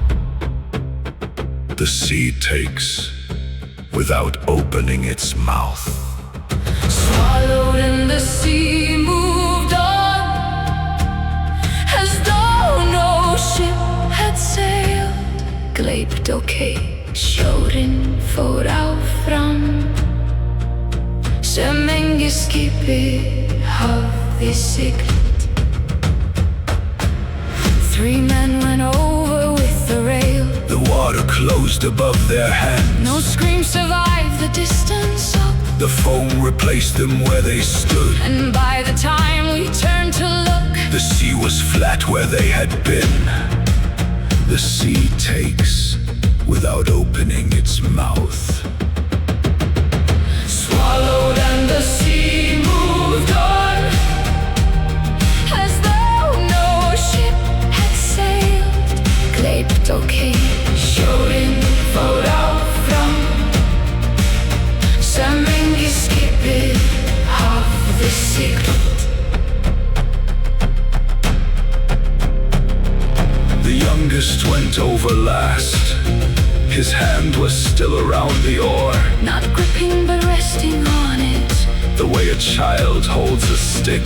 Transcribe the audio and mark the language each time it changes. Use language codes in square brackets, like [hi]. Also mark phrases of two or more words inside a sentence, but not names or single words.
[en] The sea takes without opening its mouth. Swallowed in the sea, moved on, as though no ship had sailed. [is] Gleypt Sjórinn fór áfram, sem engi skipi hafði siglt. [en] 3 men went over with the rail. The water closed above their hands. No scream survived the distance up. The foam replaced them where they stood. And by the time we turned to look, The sea was flat where they had been. The sea takes without opening its mouth. Swallowed and the sea moved on, as though no ship had sailed. [is] Gleypt Sjórinn fór áfram, sem engi skipi hafði siglt. [en] The youngest went over last. His hand was still around the oar, Not gripping but resting on it. the way a child holds a stick